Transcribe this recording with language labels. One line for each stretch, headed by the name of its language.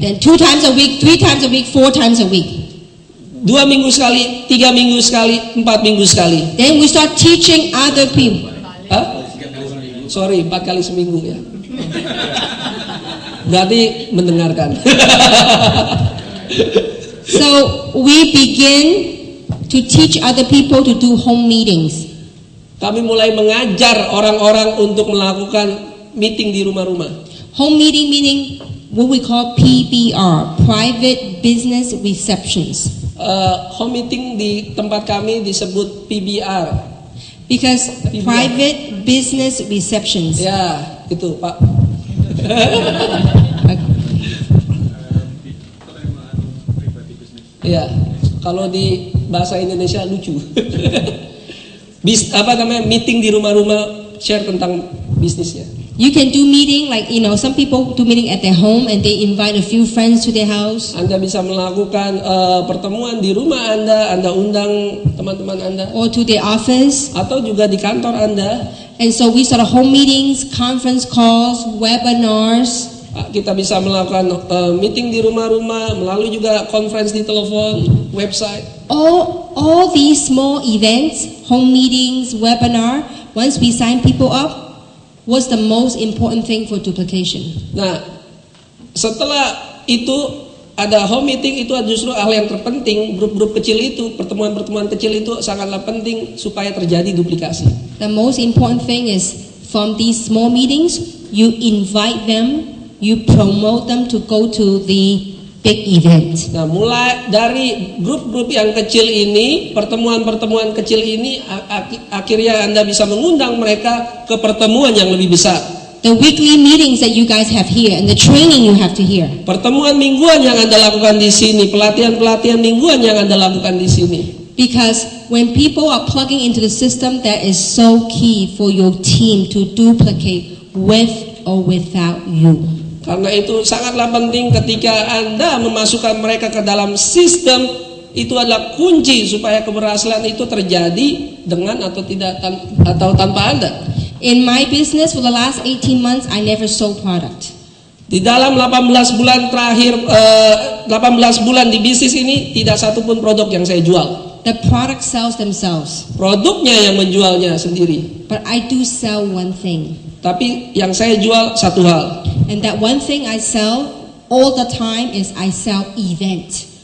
English: Then 2 times a week, 3 times a week, 4 times a week.
Indonesian: 2 minggu sekali, 3 minggu sekali, 4 minggu sekali.
English: Then we start teaching other people.
Indonesian: Hah? Sorry, 4 kali seminggu ya. Berarti mendengarkan.
English: So we begin to teach other people to do home meetings.
Indonesian: Kami mulai mengajar orang-orang untuk melakukan meeting di rumah-rumah.
English: Home meeting meaning what we call PBR, private business receptions.
Indonesian: Home meeting di tempat kami disebut PBR.
English: Because PBR. private business receptions.
Indonesian: Ya, itu Pak. Ya, kalau di bahasa Indonesia lucu. Meeting di rumah-rumah share tentang bisnisnya.
English: You can do meeting like, some people do meeting at their home and they invite a few friends to their house.
Indonesian: Anda bisa melakukan pertemuan di rumah Anda undang teman-teman Anda.
English: Or to their office.
Indonesian: Atau juga di kantor Anda.
English: And so we start home meetings, conference calls, webinars.
Indonesian: Kita bisa melakukan meeting di rumah-rumah, melalui juga conference di telepon, website.
English: All these small events, home meetings, webinar, once we sign people up, was the most important thing for duplication.
Indonesian: Nah, setelah itu ada home meeting, itu justru hal yang terpenting. Grup-grup kecil itu, pertemuan-pertemuan kecil itu sangatlah penting supaya terjadi duplikasi.
English: The most important thing is from these small meetings, you invite them, you promote them to go to the big event.
Indonesian: Nah, mulai dari grup-grup yang kecil ini, pertemuan-pertemuan kecil ini, akhirnya Anda bisa mengundang mereka ke pertemuan yang lebih besar.
English: The weekly meetings that you guys have here and the training you have to hear.
Indonesian: Pertemuan mingguan yang Anda lakukan di sini, pelatihan-pelatihan mingguan yang Anda lakukan di sini.
English: Because when people are plugging into the system, that is so key for your team to duplicate with or without you.
Indonesian: Karena itu sangatlah penting ketika Anda memasukkan mereka ke dalam sistem, itu adalah kunci supaya keberhasilan itu terjadi dengan atau tidak atau tanpa Anda.
English: In my business for the last 18 months, I never sold product.
Indonesian: Di dalam 18 bulan terakhir, 18 bulan di bisnis ini, tidak satu pun produk yang saya jual.
English: The product sells themselves.
Indonesian: Produknya yang menjualnya sendiri.
English: But I do sell one thing.
Indonesian: Tapi yang saya jual satu hal.
English: And that one thing I sell all the time is I sell event.